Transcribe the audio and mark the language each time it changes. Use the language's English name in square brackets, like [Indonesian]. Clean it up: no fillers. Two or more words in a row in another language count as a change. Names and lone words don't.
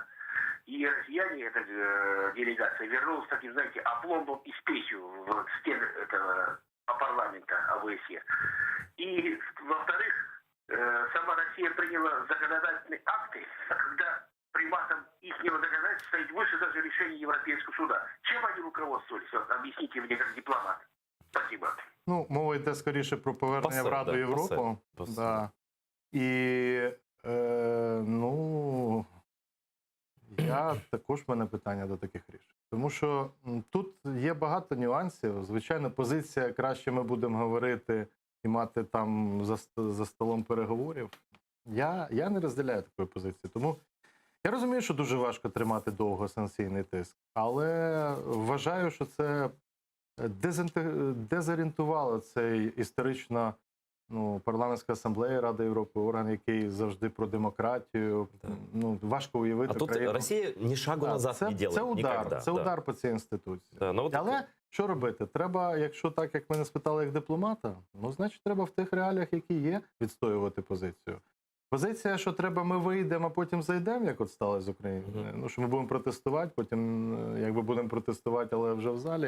[Russian] И россияне, эта делегация, вернулась таким, знаете, опломбом и спесью в стены этого парламента ОБСЕ. И, во-вторых, сама Россия приняла законодательные акты, когда приматом их законодательства стоит выше даже решения Европейского суда. Чем они руководствовались? Вот, объясните мне как дипломат. Спасибо. [Ukrainian] Ну, мова йде скоріше про повернення в Раду Європу. [Russian] Да. [Ukrainian] І, ну, Я також в мене питання до таких рішень. Тому що тут є багато нюансів. Звичайно, позиція краще ми будемо говорити і мати там за столом переговорів. Я не розділяю такої позиції. Тому я розумію, що дуже важко тримати довго санкційний тиск, але вважаю, що це дезорієнтувало цей історично парламентська асамблея Ради Європи, орган, який завжди про демократію. [Russian] Да. [Ukrainian] Важко уявити А тут країну. [Russian] Росія ні шагу назад не делает. [Ukrainian] Це удар, [Russian] никогда. [Ukrainian] це удар по цій інституції. Да, ну, от Але що робити? Треба, якщо так, як мене спитали як дипломата, значить треба в тих реаліях, які є, відстоювати позицію. Позиція, що треба ми вийдемо, а потім зайдемо, як от сталося з України. Що ми будемо протестувати, потім якби будемо протестувати, але вже в залі.